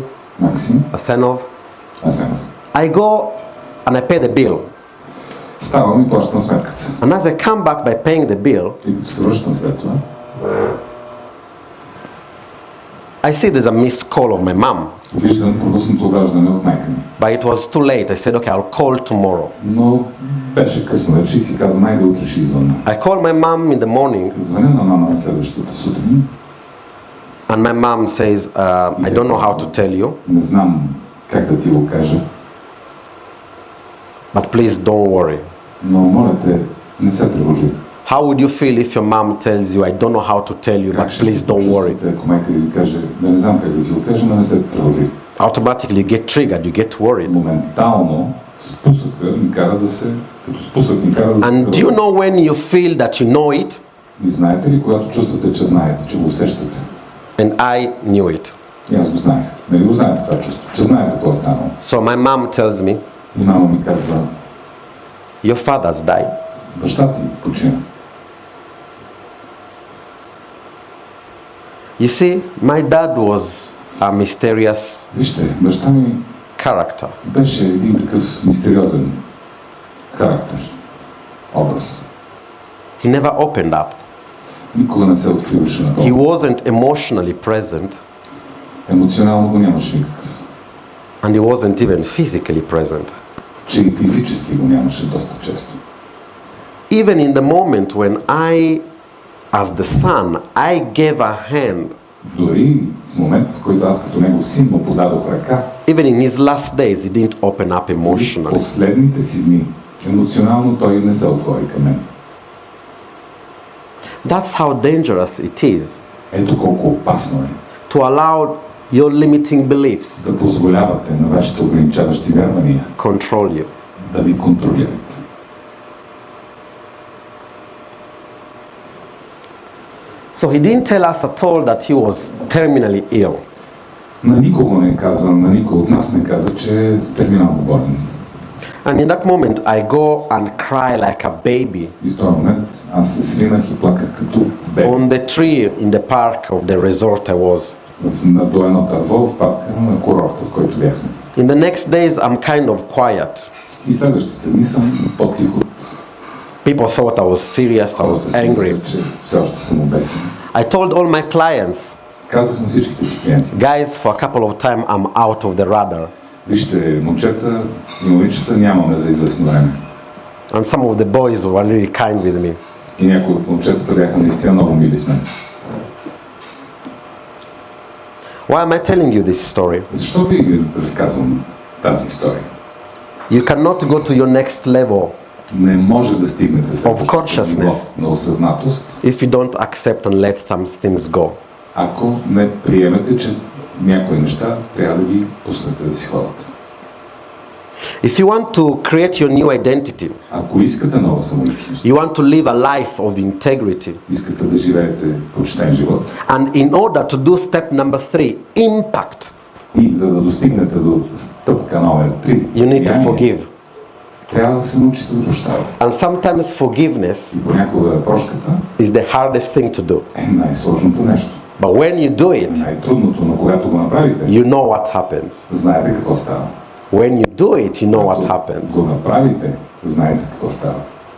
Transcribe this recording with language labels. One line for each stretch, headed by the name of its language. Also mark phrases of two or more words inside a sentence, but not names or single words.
Bulgarian: Максим, Asenov. Асенов.
English: I go and I pay the bill.
Bulgarian: Ставам и плащам сметката.
English: And as I come back by paying the bill,
Bulgarian: И като се връщам след това,
English: I see there's a missed call of my mom.
Bulgarian: Виждам пропуснато обаждане от майка ми.
English: But it was too late. I said, okay, I'll call tomorrow.
Bulgarian: Но беше късно вече и си казвам, айде утре ще извънна.
English: I called my mom in the morning.
Bulgarian: Звъня на мама на следващата сутрин.
English: And my mom says, I don't know how to tell you.
Bulgarian: Не знам как да ти го кажа.
English: But please don't worry.
Bulgarian: Но моля те, не се тревожи.
English: How would you feel if your mom tells you, I don't know how to tell you, but please don't worry?
Bulgarian: Ако майка ви каже, не знам как да ти го кажа, но не се тревожи.
English: Automatically you get triggered, you get worried.
Bulgarian: Моментално спусъка ни кара да се, като спусък ни кара да се.
English: And do you know when you feel that you know it?
Bulgarian: И знаете ли, когато чувствате, че знаете, че го усещате?
English: And I knew it.
Bulgarian: И аз го знаех. Нали го знаете това чувство? Че знаете какво е станало.
English: So my mom tells me,
Bulgarian: и мама ми казва,
English: your father's died.
Bulgarian: Баща ти почина.
English: You see, my dad was a mysterious
Bulgarian: Вижте, баща ми
English: character.
Bulgarian: беше един такъв мистериозен характер, образ.
English: He never opened up.
Bulgarian: Никога не се откриваше
English: He
Bulgarian: надолу.
English: wasn't emotionally present,
Bulgarian: Емоционално го нямаше никакъв.
English: and he wasn't even physically present.
Bulgarian: Че и физически го нямаше доста често.
English: Even in the moment when I, as the son, I gave a hand,
Bulgarian: Дори в момента, в който аз като негов син му подадох ръка,
English: even in his last days, he didn't open up
Bulgarian: дори в
English: emotionally.
Bulgarian: последните си дни, емоционално той не се отвори към мен.
English: That's how dangerous it is
Bulgarian: Ето колко опасно е
English: to allow your limiting beliefs
Bulgarian: да позволявате на вашите ограничаващи вярвания
English: control you.
Bulgarian: да ви контролират.
English: So he didn't tell us at all that he was terminally ill.
Bulgarian: На никого не каза, на никой от нас не каза, че е терминално болен.
English: And in that moment, I go and cry like a baby
Bulgarian: И в този момент аз се сринах и плаках като бебе.
English: on the tree in the park of the resort I was.
Bulgarian: До едно дърво в парка на курорта, в който бяхме.
English: In the next days, I'm kind of quiet.
Bulgarian: И следващите дни съм по-тихо.
English: People thought I was serious, I was angry.
Bulgarian: Мисля, че все още съм обесен.
English: I told all my clients,
Bulgarian: Казах на всичките си клиенти.
English: guys, for a couple of time, I'm out of the radar.
Bulgarian: Вижте, момчета и момичета нямаме за известно време.
English: And some of the boys were really kind with me.
Bulgarian: И някои от момчетата бяха наистина много мили с мен.
English: Why am I telling you this story?
Bulgarian: Защо ви разказвам тази история?
English: You cannot go to your next level
Bulgarian: Не може да стигнете следващото ниво
English: consciousness
Bulgarian: на осъзнатост,
English: if you don't accept and let some things go.
Bulgarian: ако не приемете, че някои неща трябва да ги пуснете да си ходят.
English: If you want to create your new identity,
Bulgarian: Ако искате нова самоличност,
English: you want to live a life of integrity,
Bulgarian: искате да живеете почтен живот,
English: and in order to do step number 3, impact,
Bulgarian: и за да достигнете до стъпка номер 3,
English: you need to forgive.
Bulgarian: трябва да се научите да прощавате.
English: And sometimes forgiveness
Bulgarian: И понякога прошката
English: is the hardest thing to do.
Bulgarian: е най-сложното нещо.
English: But when you do it,
Bulgarian: Най-трудното, но когато го направите,
English: you know what happens.
Bulgarian: знаете какво става.
English: When you do it, you know what
Bulgarian: Когато
English: happens.
Bulgarian: го направите, знаете какво става.